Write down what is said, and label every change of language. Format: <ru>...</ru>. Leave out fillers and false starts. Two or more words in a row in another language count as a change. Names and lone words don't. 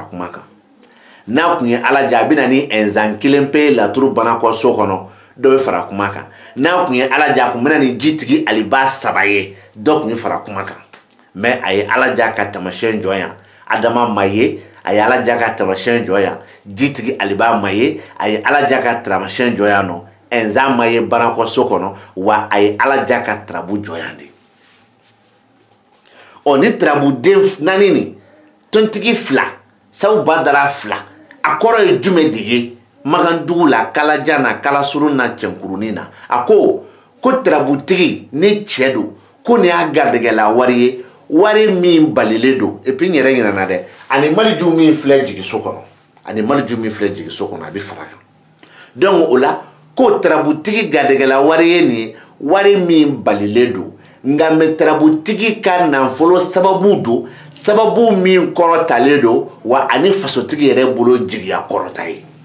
<bm>kuma kan n'a kun ye ala ja a bɛ na ni ɛnzan kelen pe laturu bana kɔ so kɔnɔ dɔ bɛ fara kuma kan n'a kun ye ala ja kun bɛ na ni jitigi aliba 3 ye dɔ kun bɛ fara kuma kan mais a ye ala ja ka tamasiyɛn jɔ yan adama ma ye a ye ala ja ka tamasiyɛn jɔ yan jitigi aliba ma ye a ye ala ja ka tamasiyɛn jɔ yan nɔ ɛnzan ma ye bana kɔ so kɔnɔ wa a ye ala ja ka tarabu jɔ yan de ni tarabuden naani ni tontigi 2 sabu badara 2 a kɔrɔ ye jumɛn de ye magandugu la kalajan na kalasurun na cɛnkurunin na a ko tarabutigi ni cɛ don ko nin y'a garijɛgɛla wari ye wari min balilen don</bm> <fr>et puis</fr> <bm>n yɛrɛ ɲinɛna dɛ ani maliju min filɛ jigiso kɔnɔ a bɛ fara kan donc o la ko tarabutigi garijɛgɛla wari ye nin ye wari min balilen don nga me tarabutigi ka nafolo sababu don sababu min kɔrɔtalen don wa ani fasotigi yɛrɛ bolo jigiya kɔrɔta ye</bm>